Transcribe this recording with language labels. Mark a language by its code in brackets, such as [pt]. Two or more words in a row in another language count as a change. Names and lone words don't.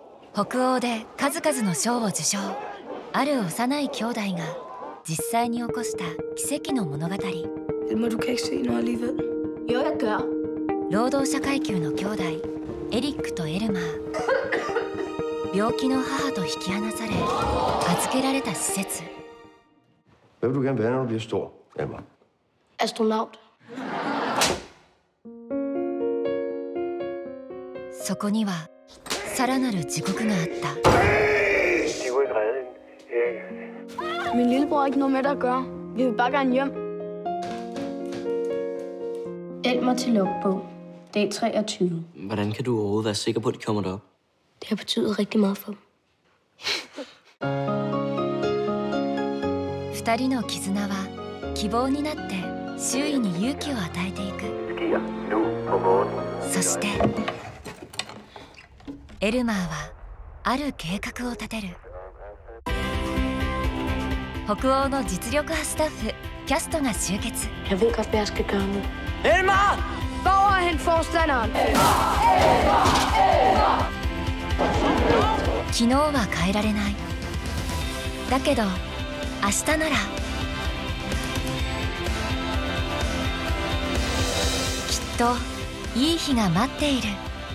[ja] 北欧で数々の賞を受賞。ある幼い兄弟が実際に起こした奇跡の物語。労働者階級の兄弟エリックとエルマー。病気の母と引き離され預けられた施設。 [da] Hvad vil du gerne være, når du bliver stor, Elmar? Astronaut. [ja] そこにはさらなる地獄があった。 [da] Min lillebror har ikke noget med det at gøre. Vi vil bare gerne hjem. Elmar til logbog. Dag 23. Hvordan kan du overhovedet være sikker på, at de kommer derop? Det har betydet rigtig meget for dem. [ja] 二人の絆は希望になって周囲に勇気を与えていく。そしてエルマーはある計画を立てる。北欧の実力派スタッフキャストが集結。 [da] Jeg ved godt, hvad jeg skal gøre nu. Elmar! Hvor er han forstanderen? [ja] 昨日は変えられない。だけど明日ならきっといい日が待っている。